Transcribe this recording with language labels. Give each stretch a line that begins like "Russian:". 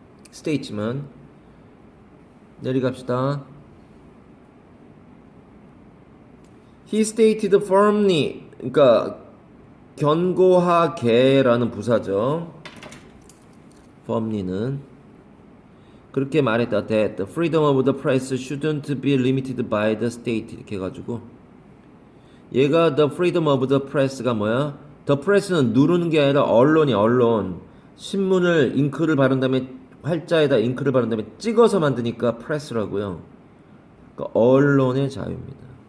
Korean: 스테이트먼. 내려갑시다.
English: He stated firmly,
Korean: 그러니까 견고하게라는 부사죠. firmly는 그렇게 말했다.
English: That the freedom of the press shouldn't be limited by the state.
Korean: 이렇게 해가지고 얘가
English: the freedom of the press
Korean: 가 뭐야? The press는 누르는 게 아니라 언론이 언론. 신문을 잉크를 바른 다음에 활자에다 잉크를 바른 다음에 찍어서 만드니까 프레스라고요. 그러니까 언론의 자유입니다.